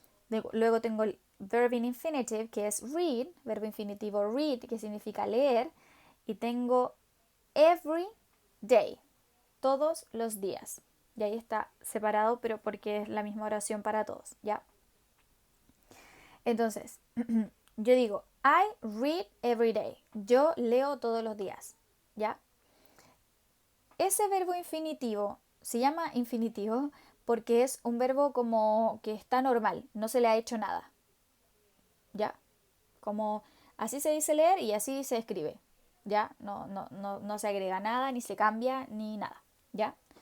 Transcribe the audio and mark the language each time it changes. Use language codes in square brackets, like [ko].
[es] Luego tengo el [en] verb in infinitive, [es] que es read, verbo infinitivo read, que significa leer, y tengo every day, todos los días. Y ahí está separado, pero porque es la misma oración para todos, ¿ya? [en] Entonces, yo digo, I read every day. [es] Yo leo todos los días, ¿ya? Ese verbo infinitivo se llama infinitivo porque es un verbo como que está normal, no se le ha hecho nada, ¿ya? Como así se dice leer y así se escribe, ¿ya? No se agrega nada, ni se cambia, ni nada, ¿ya?